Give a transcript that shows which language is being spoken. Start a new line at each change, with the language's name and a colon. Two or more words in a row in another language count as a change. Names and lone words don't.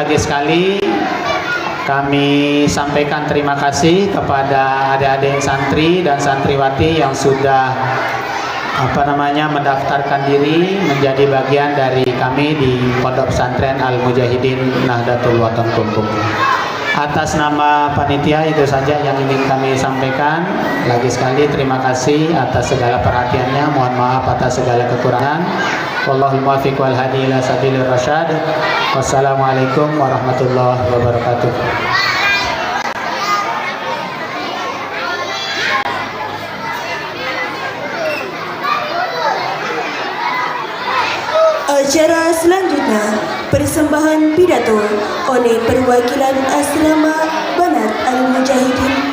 Indonesian: Lagi sekali kami sampaikan terima kasih kepada adik-adik santri dan santriwati yang sudah mendaftarkan diri menjadi bagian dari kami di Pondok Pesantren Al-Mujahidin Nahdlatul Wathon. Atas nama panitia itu saja yang ingin kami sampaikan. Lagi sekali terima kasih atas segala perhatiannya. Mohon maaf atas segala kekurangan.
Arabic: والله الموفق والهادي إلى سبيل الرشاد. والسلام عليكم ورحمة الله وبركاته.
Indonesian: Acara selanjutnya persembahan pidato oleh perwakilan Asrama Banat Al-Mujahidin.